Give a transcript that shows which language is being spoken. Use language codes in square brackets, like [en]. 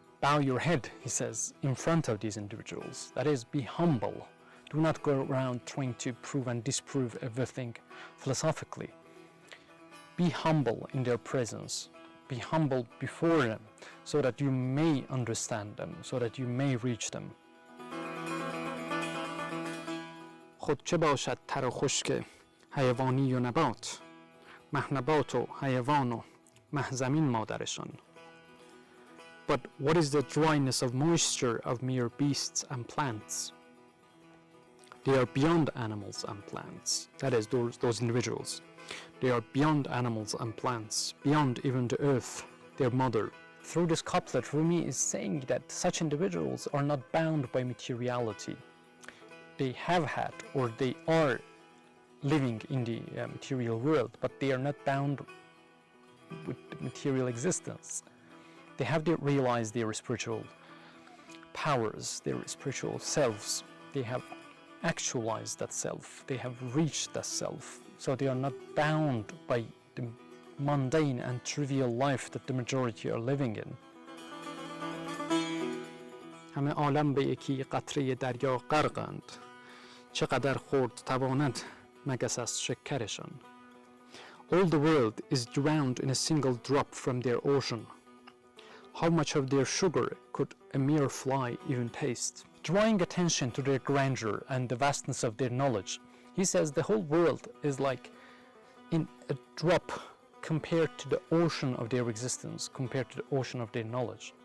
[en] Bow your head, he says, in front of these individuals. That is, be humble. Do not go around trying to prove and disprove everything philosophically. Be humble in their presence. Be humble before them so that you may understand them, so that you may reach them. [fa] خود چه باشد تر و خشک حیوانی و نبات مهنبات و حیوان و مهزمین مادرشان. [en] But what is the dryness of moisture of mere beasts and plants? They are beyond animals and plants. That is, those individuals. They are beyond animals and plants, beyond even the earth, their mother. Through this couplet, Rumi is saying that such individuals are not bound by materiality. They have had, or they are living in the material world, but they are not bound with material existence. They have realized their spiritual powers, their spiritual selves. They have actualized that self. They have reached that self. So they are not bound by the mundane and trivial life that the majority are living in. [fa] همه عالم به یکی قطره دریا غرقند. چقدر خورد تواند مگس از شکرشان. [en] All the world is drowned in a single drop from their ocean. How much of their sugar could a mere fly even taste? Drawing attention to their grandeur and the vastness of their knowledge, he says the whole world is like in a drop compared to the ocean of their existence, compared to the ocean of their knowledge.